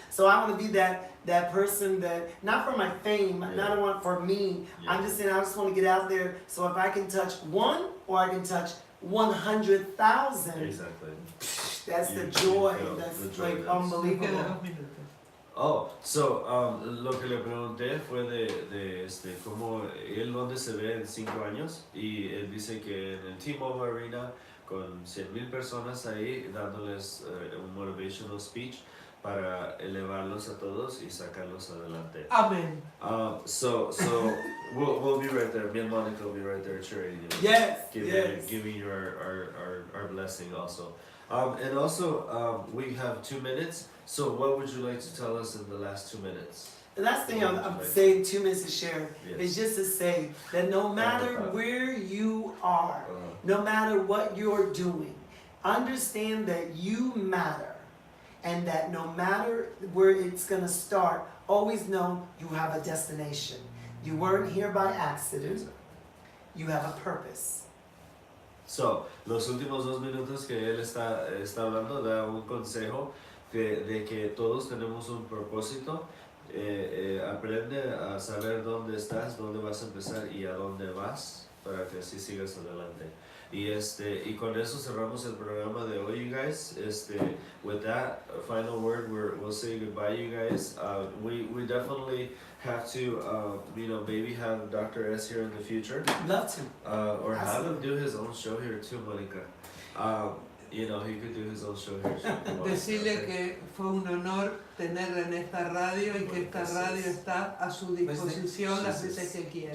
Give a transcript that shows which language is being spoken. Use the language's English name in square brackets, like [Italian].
[English] So I want to be that person that, not for my fame, not want for me. I'm just saying I just want to get out there. So if I can touch one or I can touch 100,000. Exactly. That's the joy. That's like unbelievable. [Spanish] Oh, so lo que le pregunté fue de cómo él dónde se ve en 5 años, y él dice que en el T-Mobile Arena con 100,000 personas ahí dándoles un motivational speech para elevarlos a todos y sacarlos adelante. [English] Amen. So we'll be right there. Me and Monica will be right there cheering you. Yes. Giving you our blessing also. And also we have 2 minutes. So what would you like to tell us in the last 2 minutes? The last thing I'm saying, 2 minutes to share, is just to say that no matter where you are, no matter what you're doing, understand that you matter, and that no matter where it's going to start, always know you have a destination. You weren't here by accident. You have a purpose. [Spanish] So, los últimos 2 minutos que él está hablando da un consejo de que todos tenemos un propósito. Aprende a saber dónde estás, dónde vas a empezar y a dónde vas para que así sigas adelante. Y con eso cerramos el programa de hoy, [English] you guys. With that final word, we'll say goodbye, you guys. We definitely have to, maybe have Dr. S here in the future. Love to. Or have him do his own show here too, Monica. He could do his own show here. [Spanish] Decirle que fue un honor tenerla en esta radio y que esta radio está a su disposición las veces que quiera.